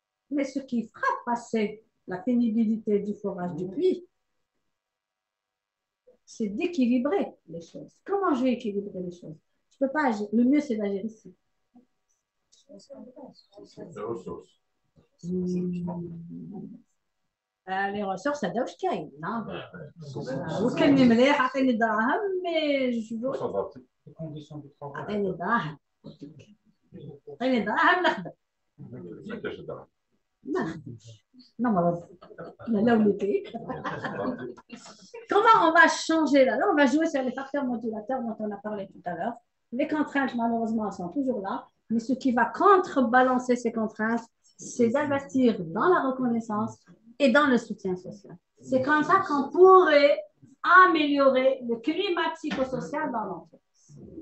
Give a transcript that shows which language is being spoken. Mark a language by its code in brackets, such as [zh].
[fr] Mais ce qui fera passer la pénibilité du forage du puits, c'est d'équilibrer les choses. Comment je vais équilibrer les choses? Je peux pas agir. Le mieux, c'est d'agir ici. Les ressources. Les ressources, ça doit être non. [ar] وكلني مليح عطيني دراهم مي جو عطيني دراهم عطيني دراهم نخدم ما نخدمش نمرض لا وليدي. [fr] Comment on va changer là? Là, on va jouer sur les facteurs modulateurs dont on a parlé tout à l'heure. Les contraintes, malheureusement, elles sont toujours là. Mais ce qui va contrebalancer ces contraintes, c'est d'investir dans la reconnaissance et dans le soutien social. C'est comme ça qu'on pourrait améliorer le climat psychosocial dans l'entreprise.